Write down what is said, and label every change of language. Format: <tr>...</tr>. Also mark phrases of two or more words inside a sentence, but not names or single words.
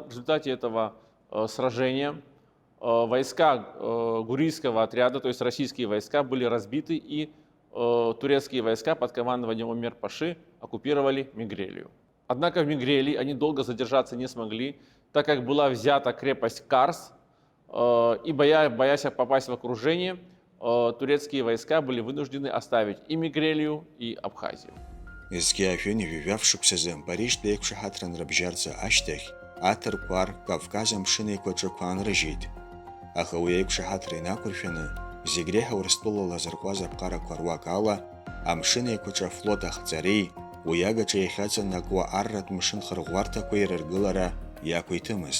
<ru>В результате этого сражения войска гурийского отряда, то есть российские войска, были разбиты, и турецкие войска под командованием Омер Паши оккупировали Мигрелию. Однако в Мигрелии они долго задержаться не смогли, так как была взята крепость Карс, и боясь попасть в окружение, турецкие войска были вынуждены оставить и Мигрелию, и Абхазию.</ru> <ab>Зқьиаашәи ижәижәаф шықәсазы Парижтәи еиқәшаҳаҭран рыбжьарца ашьҭахь аҭырқәа ар Кавказ амшын еиқәаҿықәа аанрыжьит. Аха уи еиқәшаҳаҭра инақәыршәаны зегь реиҳа Урыстәыла лазырҟәуаз аԥҟарақәа руак ала амшын еиқәаҿы афлот ахҵареи уи агаҿа иахьаҵанакуа арратә мшын хырӷәӷәарҭақәа ирыргылара иақәиҭымызт.</ab>